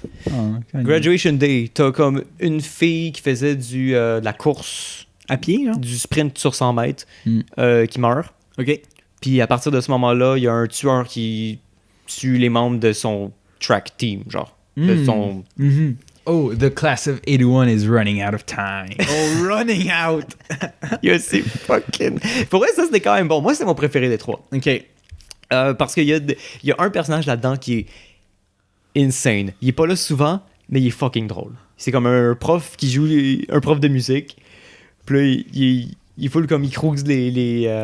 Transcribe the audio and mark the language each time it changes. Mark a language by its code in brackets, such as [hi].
[fr] Oh, Kanye. Graduation Day, t'as comme une fille qui faisait de la course, À pied, hein? du sprint sur 100 mètres, Mm. qui meurt. Ok. Puis à partir de ce moment-là, il y a un tueur qui tue les membres de son track team, genre. De Mm. son... Mhm. [en] Oh, the class of 81 is running out of time. Oh, running out! [fr] Yo, c'est fucking... Pour vrai, ça c'était quand même bon. Moi, c'est mon préféré des 3. Ok. Parce qu'il y a un personnage là-dedans qui est insane. Il est pas là souvent, mais il est fucking drôle. C'est comme un prof qui joue un prof de musique. Puis là, il faut comme il crouse les